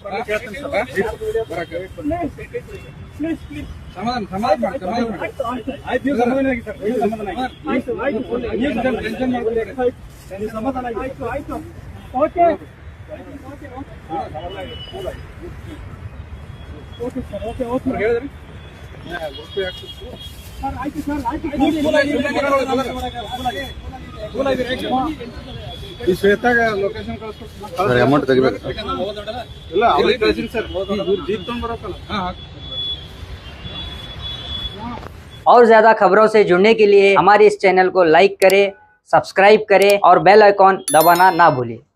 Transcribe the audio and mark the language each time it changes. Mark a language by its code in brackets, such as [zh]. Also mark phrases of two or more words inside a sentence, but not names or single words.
[en] please please [kn] ಸಮಾಧಾನ ಆಯ್ತು ನೀವು ಸಮಾಧಾನ ಆಗಿ ಸರ್ ಸಮಾಧಾನ ಆಗಿ ನೀವು ಟೆನ್ಷನ್ ಮಾಡ್ಕೊಳ್ಳಿ ನೀವು ಸಮಾಧಾನ ಆಗಿ ಆಯ್ತು ಆಯ್ತು [en] okay okay sir okay okay [kn] ಹೇಳಿದ್ರಿ ಸರ್ ಆಯ್ತು ಸರ್ ಆಯ್ತು ಈ ಶ್ವೇತಾಗ ಲೊಕೇಶನ್ ಸರ್ ಅಮೌಂಟ್ ತೆಗಿಬೇಕು ಇಲ್ಲ ಅವ್ರಿಗೆ ಕಳಿಸಿನಿ ಸರ್ ಜೀಪ್ ತಗೊಂಡ್ ಬರೋಕಲ್ಲ [hi] और ज्यादा खबरों से जुड़ने के लिए हमारे इस चैनल को लाइक करें, सब्सक्राइब करें और बेल आइकॉन दबाना ना भूलें।